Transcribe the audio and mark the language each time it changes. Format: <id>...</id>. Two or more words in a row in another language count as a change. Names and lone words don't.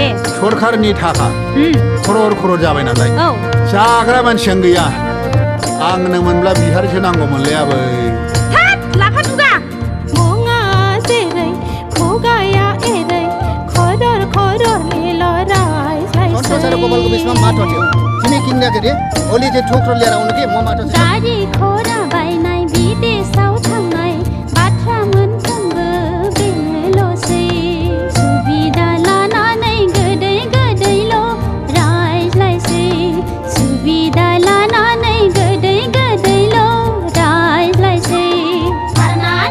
<brx>सरखारनि थाखा खरर जाबाय नालाय औ जाग्रा मानसियानो गैया आंनो मोनब्ला बिहारिसो नांगौमोनलै आबै हाट लाफा दुगा मुङा जेरै खुगाया एरै खरर लिलराय</brx> <ne>सारा गोपालको बिचमा माटो थियो तिमी किन्दाखेरि ओली चाहिँ ठोक्रो लिएर आउनु के म माटो</ne> <brx>गाडी घोडा बायनाय विदेशाव थांनाय बाथ्रा मोनफ्रोमबो बेल'सै सुबिदा लानानै गोदै गोदैल' रायज्लायसै सुबिदा लानानै गोदै गोदैल' रायज्लायसै थारना</brx>